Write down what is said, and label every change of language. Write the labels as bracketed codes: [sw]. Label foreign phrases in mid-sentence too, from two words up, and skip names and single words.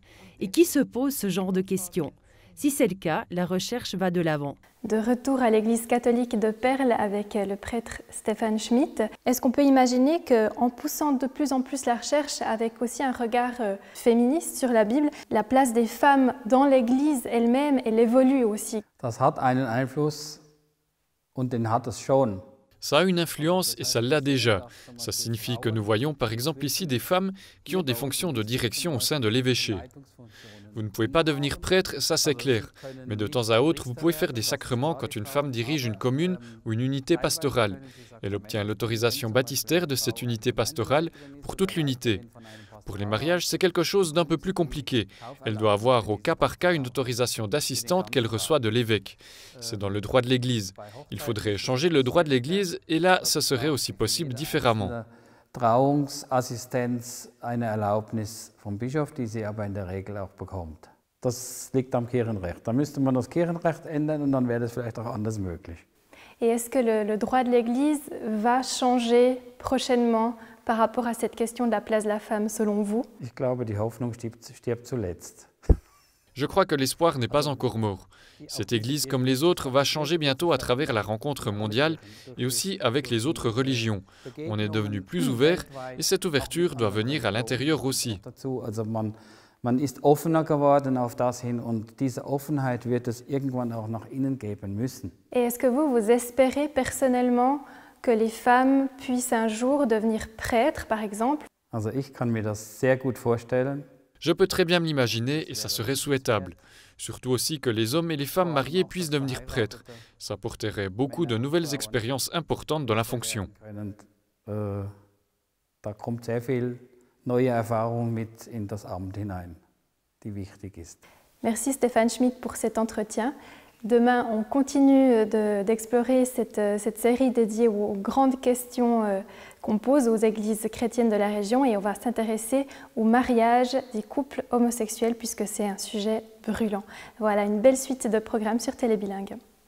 [fr] Et qui se posent ce genre de questions? Si c'est le cas, la recherche va de l'avant. De retour à l'église catholique de Perles avec le prêtre Stefan Schmidt, est-ce qu'on peut imaginer qu'en poussant de plus en plus la recherche avec aussi un regard féministe sur la Bible, la place des femmes dans l'église elle-même, elle évolue aussi? [de] Das hat einen Einfluss und den hat es schon. [fr] Ça a une influence et ça l'a déjà. Ça signifie que nous voyons par exemple ici des femmes qui ont des fonctions de direction au sein de l'évêché. Vous ne pouvez pas devenir prêtre, ça c'est clair. Mais de temps à autre, vous pouvez faire des sacrements quand une femme dirige une commune ou une unité pastorale. Elle obtient l'autorisation baptistère de cette unité pastorale pour toute l'unité. Pour les mariages, c'est quelque chose d'un peu plus compliqué. Elle doit avoir au cas par cas une autorisation d'assistante qu'elle reçoit de l'évêque. C'est dans le droit de l'Église. Il faudrait changer le droit de l'Église et là, ce serait aussi possible différemment. [de] Trauungsassistenz eine Erlaubnis vom Bischof, die sie aber in der Regel auch bekommt. Das liegt am Kirchenrecht. Da müsste man das Kirchenrecht ändern und dann wäre das vielleicht auch anders möglich. [fr] Et est-ce que le droit de l'Église va changer prochainement par rapport à cette question de la place de la femme, selon vous? [de] Ich glaube, die Hoffnung stirbt zuletzt. [fr] Je crois que l'espoir n'est pas encore mort. Cette Église, comme les autres, va changer bientôt à travers la rencontre mondiale et aussi avec les autres religions. On est devenu plus ouvert et cette ouverture doit venir à l'intérieur aussi. [de] Man ist offener geworden auf das hin und diese Offenheit wird es irgendwann auch nach innen geben müssen. [fr] Et est-ce que vous espérez personnellement que les femmes puissent un jour devenir prêtres, par exemple? [de] Also ich kann mir das sehr gut vorstellen. [fr] Je peux très bien me l'imaginer et ça serait souhaitable. Surtout aussi que les hommes et les femmes mariés puissent devenir prêtres. Ça apporterait beaucoup de nouvelles expériences importantes dans la fonction. [de] Da kommt sehr viel neue Erfahrung mit in das Amt hinein, die wichtig ist. [fr] Merci Stefan Schmidt pour cet entretien. Demain, on continue d'explorer cette série dédiée aux grandes questions qu'on pose aux églises chrétiennes de la région et on va s'intéresser au mariage des couples homosexuels puisque c'est un sujet brûlant. Voilà, une belle suite de programmes sur Télé Bilingue.